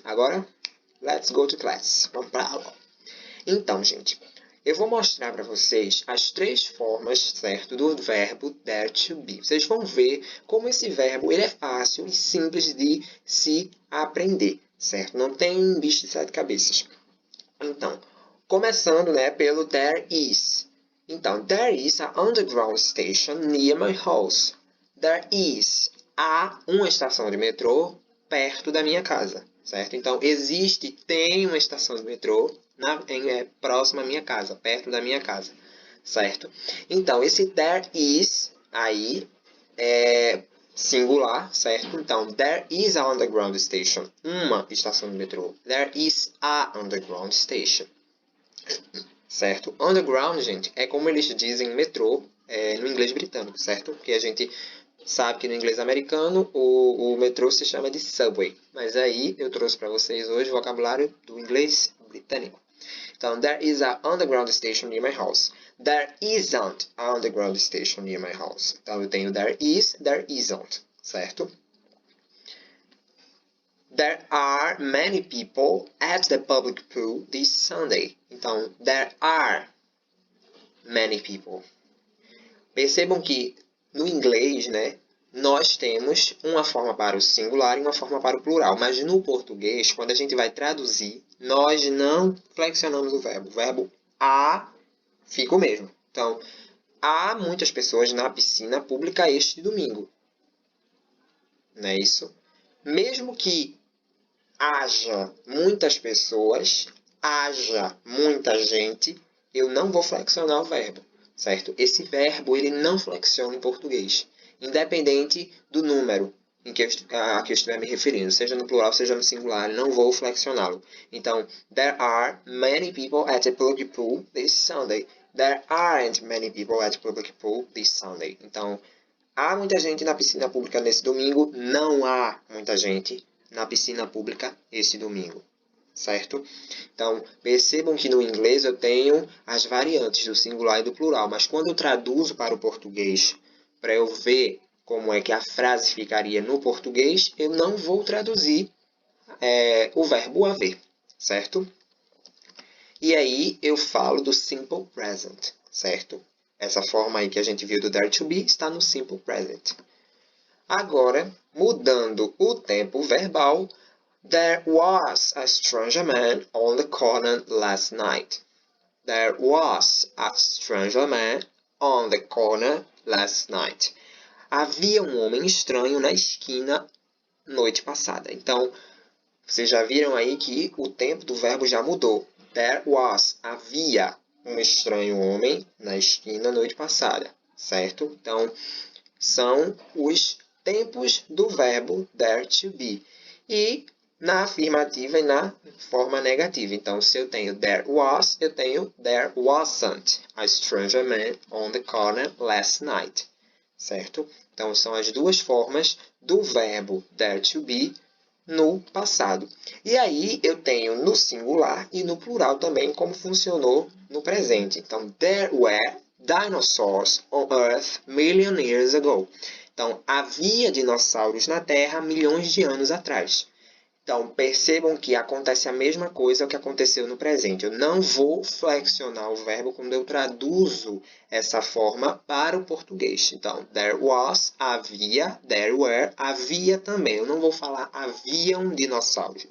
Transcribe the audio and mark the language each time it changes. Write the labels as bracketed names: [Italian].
[Portuguese] Agora, [English] let's go to class. [Portuguese] Vamos para a aula. Então, gente, eu vou mostrar para vocês as três formas, certo, do verbo dare to be. Vocês vão ver como esse verbo ele é fácil e simples de se aprender, certo? Não tem bicho de sete cabeças. Então, começando, né, pelo there is. [English] Então, there is a underground station near my house. There is. [Portuguese] Há uma estação de metrô perto da minha casa, certo? Então, existe, tem uma estação de metrô próxima à minha casa, perto da minha casa, certo? Então, esse there is aí é singular, certo? [English] Então, there is a underground station, [Portuguese] uma estação de metrô. [English] There is a underground station, certo? [Portuguese] Underground, gente, é como eles dizem metrô no inglês britânico, certo? Porque a gente sabe que no inglês americano o metrô se chama de subway. Mas aí eu trouxe para vocês hoje o vocabulário do inglês britânico. [English] Então, there is a underground station near my house. There isn't a underground station near my house. [Portuguese] Então, eu tenho there is, there isn't, certo? [English] There are many people at the public pool this Sunday. Então, there are many people. [Portuguese] Percebam que no inglês, né, nós temos uma forma para o singular e uma forma para o plural. Mas no português, quando a gente vai traduzir, nós não flexionamos o verbo. O verbo fica o mesmo. Então, há muitas pessoas na piscina pública este domingo. Não é isso? Mesmo que haja muitas pessoas, haja muita gente, eu não vou flexionar o verbo, certo? Esse verbo, ele não flexiona em português, independente do número a que eu estiver me referindo, seja no plural, seja no singular, não vou flexioná-lo. [English] Então, there are many people at the public pool this Sunday. There aren't many people at the public pool this Sunday. [Portuguese] Então, há muita gente na piscina pública nesse domingo, não há muita gente na piscina pública esse domingo, certo? Então, percebam que no inglês eu tenho as variantes do singular e do plural, mas quando eu traduzo para o português, para eu ver como é que a frase ficaria no português, eu não vou traduzir o verbo haver, certo? E aí eu falo do simple present, certo? Essa forma aí que a gente viu do there to be está no simple present. Agora, mudando o tempo verbal, [English] there was a stranger man on the corner last night. There was a stranger man on the corner last night. [Portuguese] Havia um homem estranho na esquina noite passada. Então, vocês já viram aí que o tempo do verbo já mudou. There was, havia um estranho homem na esquina noite passada, certo? Então, são os tempos do verbo there to be. E na afirmativa e na forma negativa. Então, se eu tenho [English] there was, eu tenho there wasn't a stranger man on the corner last night. Certo? [Portuguese] Então, são as duas formas do verbo there to be no passado. E aí, eu tenho no singular e no plural também, como funcionou no presente. [English] Então, there were dinosaurs on Earth million years ago. [Portuguese] Então, havia dinossauros na Terra milhões de anos atrás. Então, percebam que acontece a mesma coisa que aconteceu no presente. Eu não vou flexionar o verbo quando eu traduzo essa forma para o português. Então, there was, havia, there were, havia também. Eu não vou falar haviam dinossauros.